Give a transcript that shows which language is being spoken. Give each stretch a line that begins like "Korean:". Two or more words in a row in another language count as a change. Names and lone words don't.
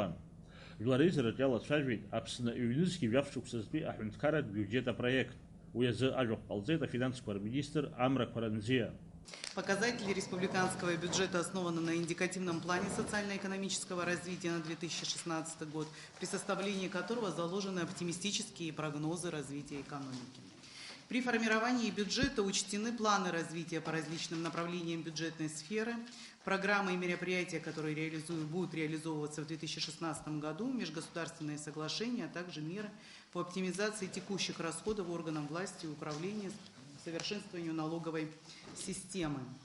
Abkhazian: Жәлар реизараҿы иалацәажәеит Аԥсны иҩнызқьи жәаф-шықәсазтәи аҳәынҭқарратә бюджет апроект. Уи азы ажәахә ҟалҵеит афинансқәа рминистр Амрақәа Ранзиа.
Russian: Показатели республиканского бюджета основаны на индикативном плане социально-экономического развития на 2016 год, при составлении которого заложены оптимистические прогнозы развития экономики. При формировании бюджета учтены планы развития по различным направлениям бюджетной сферы, программы и мероприятия, которые будут реализовываться в 2016 году, межгосударственные соглашения, а также меры по оптимизации текущих расходов органов власти и управления, совершенствованию налоговой системы.